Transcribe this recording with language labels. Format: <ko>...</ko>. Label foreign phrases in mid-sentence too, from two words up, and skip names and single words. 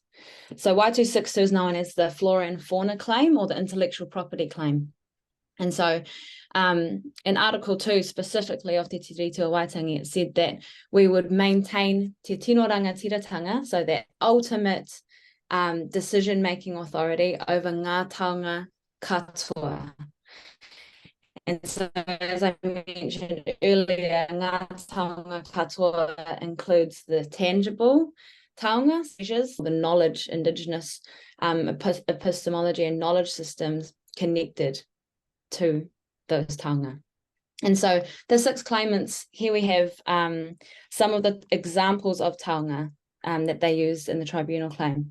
<en>So Y262 is known as the flora and fauna claim, or the intellectual property claim. And so in Article 2 specifically of Te Tiriti o Waitangi, it said that we would maintain</en> <mi>Te Tino Rangatiratanga,</mi> <en>so that ultimate decision-making authority over</en> <mi>ngā taonga katoa.</mi> <en>And so, as I mentioned earlier,</en> <mi>ngā taonga katoa</mi> <en>includes the tangible taonga, measures, the knowledge, indigenous epistemology and knowledge systems connected to those taonga. And so the 6 claimants, here we have some of the examples of taonga that they used in the tribunal claim.</en>